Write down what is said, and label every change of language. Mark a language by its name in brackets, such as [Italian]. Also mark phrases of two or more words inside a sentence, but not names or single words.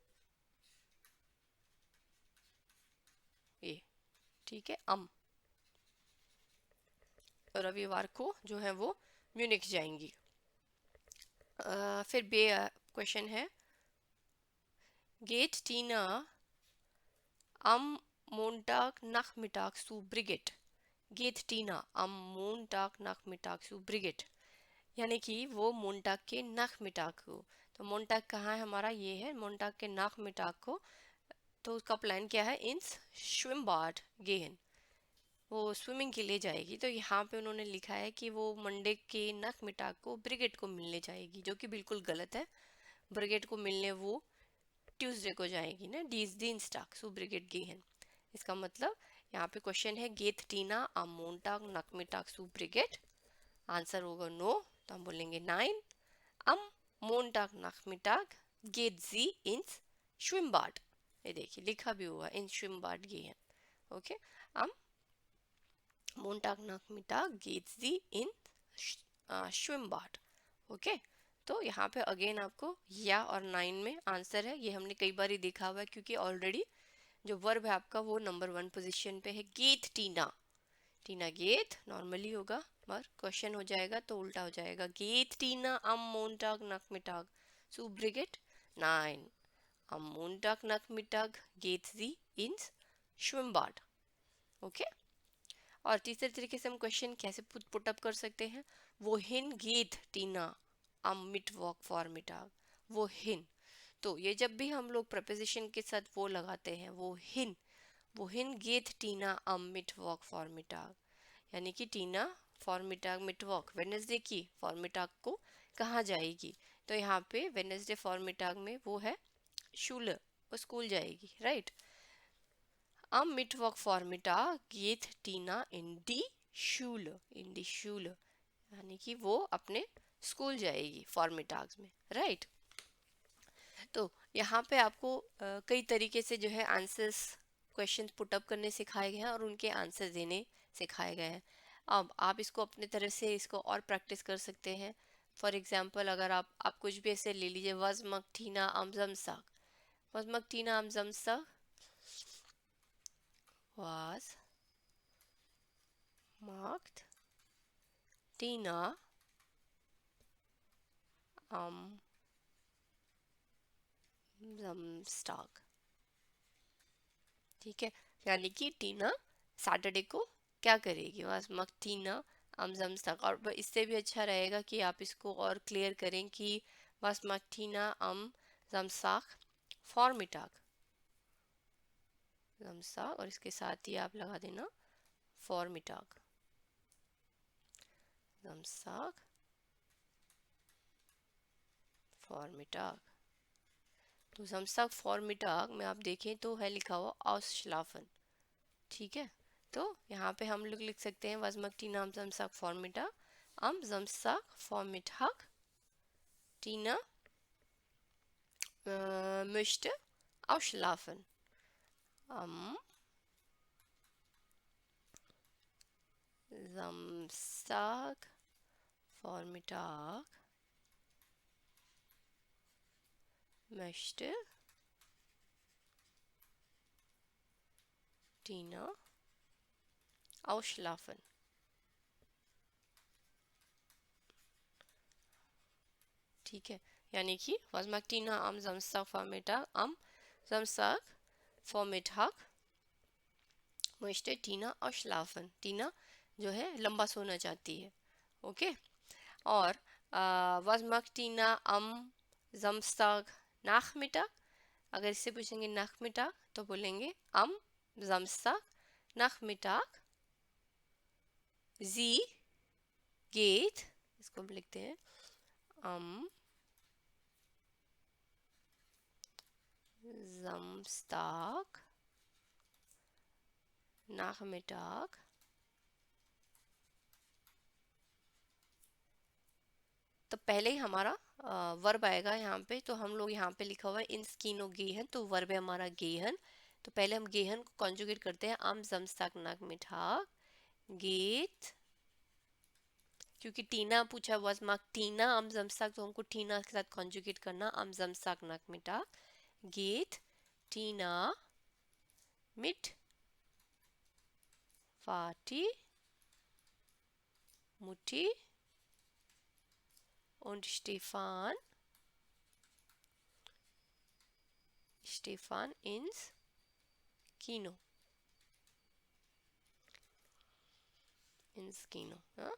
[Hindi] ये ठीक है, रविवार को जो है वो म्यूनिख जाएंगी। फिर बे क्वेश्चन है, [German] geht Tina am Montagnachmittag zu Brigitte। geht टीना am Montagnachmittag zu Brigitte, [Hindi] यानी कि वो मोन्टाग के नाखमिटाग को। तो मोन्टाग कहाँ है हमारा, ये है मोन्टाग के नाखमिटाग को। तो उसका प्लान क्या है, [German] ins Schwimmbad gehen, [Hindi] वो स्विमिंग के लिए जाएगी। तो यहाँ पे उन्होंने लिखा है कि वो मंडे के नाखमिटाग को ब्रिगेड को मिलने जाएगी, जो कि बिल्कुल गलत है। ब्रिगेड को मिलने वो ट्यूसडे को जाएगी ना, [German] Dienstag zu Brigitte gehen. [Hindi] इसका मतलब यहाँ पे क्वेश्चन है, [German] geht Tina am Montag Nachmittag zu ब्रिगेड। [Hindi] आंसर होगा नो, तो हम बोलेंगे [German] 9 am Montag Nachmittag geht sie ins Schwimmbad। [Hindi] ये देखिए लिखा भी हुआ [German] in Schwimmbad gehen. ओके, am Montag Nachmittag geht sie in Schwimmbad। [Hindi] ओके, तो यहाँ पे अगेन आपको या और 9 में आंसर है, ये हमने कई बार ही देखा हुआ है, क्योंकि ऑलरेडी जो वर्ब है आपका वो नंबर 1 पोजीशन पे है। [German] geht Tina, Tina geht [Hindi] नॉर्मली होगा, पर क्वेश्चन हो जाएगा तो उल्टा हो जाएगा। [German] geht Tina am Montag Nachmittag zu Brigitte? Nein, am Montag Nachmittag geht sie ins Schwimmbad। [Hindi] ओके, और तीसरे तरीके से हम क्वेश्चन कैसे [English] put up [Hindi] कर सकते हैं, [German] wohin geht Tina am Mittwoch Vormittag. [Hindi] वो हिन, तो ये जब भी हम लोग प्रपोजिशन के साथ वो लगाते हैं, वो हिन, [German] wohin geht Tina am Mittwoch Vormittag, [Hindi] यानी कि टीना [German] Vormittag Mittwoch [Hindi] वेनेसडे की फॉर्मिटाग को कहाँ जाएगी। तो यहाँ पे वेनेसडे फॉर्मिटाग में वो है शूल, वो स्कूल जाएगी, राइट। [German] am Mittwoch Vormittag geht टीना in die Schule, [Hindi] यानी कि वो अपने स्कूल जाएगी फॉर्मिटाग में, राइट। तो यहाँ पे आपको कई तरीके से जो है आंसर्स क्वेश्चन [English] put up [Hindi] करने सिखाए गए हैं और उनके आंसर देने सिखाए गए हैं। अब आप इसको अपने तरह से इसको और प्रैक्टिस कर सकते हैं। [English] for example [Hindi] अगर आप कुछ भी ऐसे ले लीजिए, [German] was macht Tina am Samstag, was Martina am Samstag, was macht Tina am Samstag, [Hindi] ठीक है। यानी कि टीना सैटरडे को क्या करेगी, [German] was macht Tina am Samstag। [Hindi] और इससे भी अच्छा रहेगा कि आप इसको और क्लियर करें कि [German] was macht Tina am Samstag Vormittag, Samstag [Hindi] और इसके साथ ही आप लगा देना [German] Vormittag, Samstag Vormittag। [Hindi] तो [German] Samstag Vormittag [Hindi] में आप देखें तो है लिखा हुआ Ausschlafen, ठीक है। तो यहाँ पे हम लोग लिख सकते हैं [German] was macht Tina am Samstag Vormittag, am Samstag Vormittag Tina möchte ausschlafen, am Samstag Vormittag möchte Tina ausschlafen, [Hindi] ठीक है। यानी कि [German] was macht Tina am Samstag Vormittag, am Samstag Vormittag möchte Tina ausschlafen, [Hindi] टीना जो है लंबा सोना चाहती है, ओके। [German] और was macht Tina am Samstag Nachmittag, [Hindi] अगर इससे पूछेंगे Nachmittag तो बोलेंगे [German] am Samstag Nachmittag sie geht, [Hindi] इसको हम लिखते हैं [German] am Samstag Nachmittag [Hindi] तो पहले ही हमारा वर्ब आएगा यहाँ पे। तो हम लोग यहाँ पे लिखा हुआ है [German] ins Kino gehen, [Hindi] तो वर्ब है हमारा गेहन। तो पहले हम गेहन को कॉन्जुगेट करते हैं [German] am Samstag Nachmittag geht, [Hindi] क्योंकि टीना पूछा [German] was macht Tina am Samstag, [Hindi] तो हमको टीना के साथ कॉन्जुगेट करना [German] am Samstag Nachmittag geht Tina mit Vati, Mutti und Stefan ins Kino, ins Kino, [Hindi] हाँ।